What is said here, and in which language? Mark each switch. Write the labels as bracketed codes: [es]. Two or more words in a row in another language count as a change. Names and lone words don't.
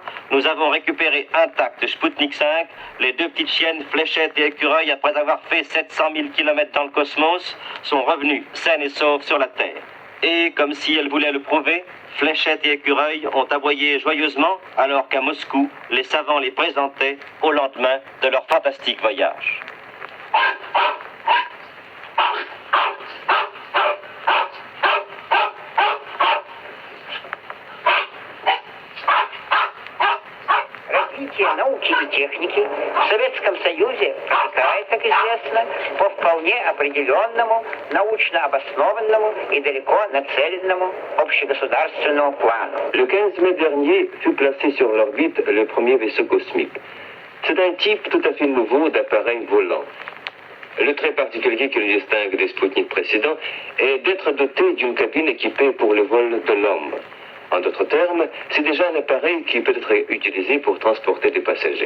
[fr] Nous avons récupéré intact Sputnik 5, les 2 petites chiennes Fléchette et Écureuil, après avoir fait 700 000 km dans le cosmos, sont revenus saines et sauves sur la Terre. Et, comme si elles voulaient le prouver, Fléchette et Écureuil ont aboyé joyeusement, alors qu'à Moscou, les savants les présentaient au lendemain de leur fantastique voyage. [ru] Развитие науки и техники в Советском Союзе протекает, как известно, по вполне определенному, научно обоснованному и далеко нацеленному общегосударственному плану. [fr] Le 15 mai dernier fut placé sur l'orbite le premier vaisseau cosmique. C'est un type tout à fait nouveau d'appareil volant. Le trait particulier qui le distingue des Sputnik précédents est d'être doté d'une cabine équipée pour le vol de l'homme. En d'autres termes, c'est déjà un appareil qui peut être utilisé pour transporter des passagers.